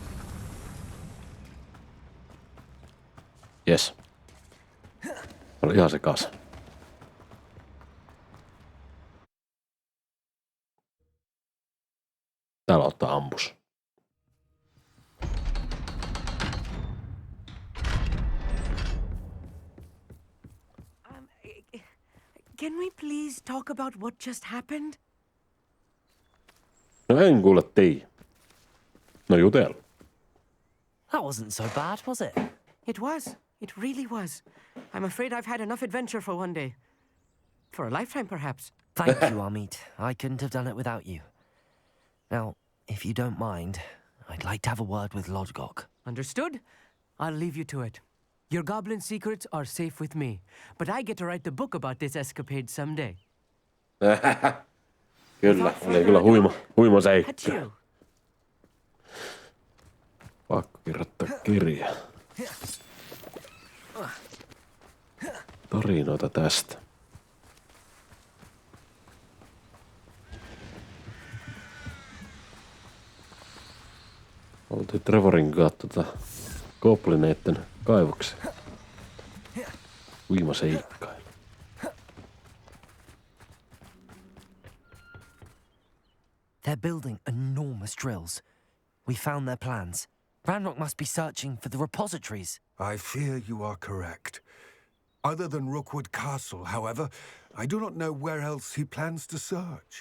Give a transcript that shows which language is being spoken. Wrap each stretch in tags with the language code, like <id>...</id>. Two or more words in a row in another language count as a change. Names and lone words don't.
<fi>Jes. Oli ihan sekas. Täällä ottaa ampus.</fi> <en>Can we please talk about what just happened?</en> <fi>No en kuule tiiä. No jutella.</fi> <en>That wasn't so bad, was it? It was. It really was. I'm afraid I've had enough adventure for one day. For a lifetime, perhaps. Thank you, Amit. I couldn't have done it without you. Now, if you don't mind, I'd like to have a word with Lodgok. Understood? I'll leave you to it. Your goblin secrets are safe with me, but I get to write the book about this escapade someday.</en> <fi>Kyllä, oli kyllä huima seikka. Pakko kirjoittaa kirja. Tarinoita tästä. Oltiin Trevorin kanssa goblineitten kaivoksia. Huima seikkailu.</fi> <en>There building enormous drills. We found their plans. Ranrock must be searching for the repositories. I fear you are correct. Other than Rookwood Castle, however, I do not know where else he plans to search.</en>